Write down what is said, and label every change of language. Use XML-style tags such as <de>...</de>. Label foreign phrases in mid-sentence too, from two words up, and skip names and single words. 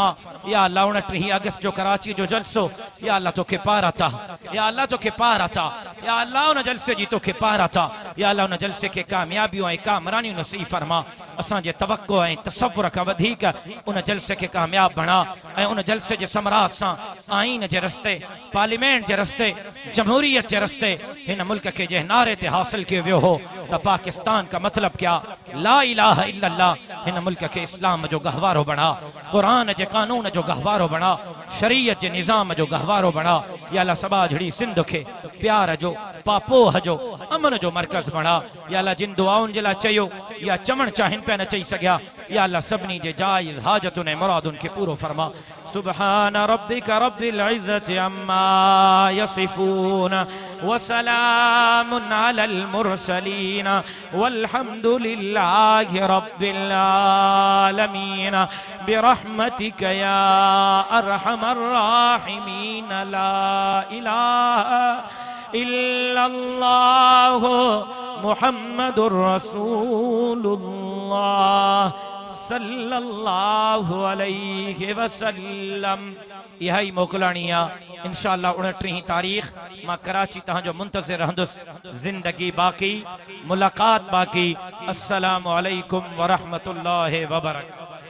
<sd>या अल्लाह 29 अगस्त जो कराची जो जलसो या अल्लाह तोखे पारा था, या अल्लाह तोखे पारा था, या अल्लाह उन जलसे जी तोखे पारा था, या अल्लाह उन जलसे के कामयाबियों ऐं कामरानियूं नसीब फरमा। असां जे तवक्को ऐं तसव्वुर खां वधीक उन जलसे के कामयाब बणा ऐं उन जलसे जे समरात सां आईन जे रस्ते, पार्लियामेंट जे रस्ते, जमहूरियत जे रस्ते हिन मुल्क के जे नारे ते हासिल कियो वियो हो त</sd> <ur>پاکستان کا مطلب کیا,</ur> <ar>لا إله إلا الله,</ar> <sd>हिन मुल्क के इस्लाम जो गहवारो बणा, कुरान जे कानून जो गहवारो बणा, शरीयत जे निज़ाम जो गहवारो बणा। या अल्लाह सबा जड़ी सिंध के प्यार जो, पापोह जो, अमन जो मरकज़ बणा। या अल्लाह जिन दुआउनि जे लाइ चयो या चवण चाहिन पिया न चई सघिया, या अल्लाह सभिनी जे जाइज़ हाजतुनि ऐं मुरादुनि खे पूरो फरमा।</sd> <ar>سبحان ربك رب العزة عما يصفون وسلام على المرسلين والحمد لله رب العالمين برحمتك يا أرحم الراحمين. لا إله إلا الله محمد رسول الله صلى الله عليه وسلم.</ar> <sd>यही मोकलाणी आहे इंशाअल्लाह 29 तारीख़ मां कराची तव्हांजो मुंतज़िर रहंदुसि। ज़िंदगी बाक़ी, मुलाक़ात बाक़ी।</sd> <ar>السلام عليكم ورحمة الله وبركاته.</ar>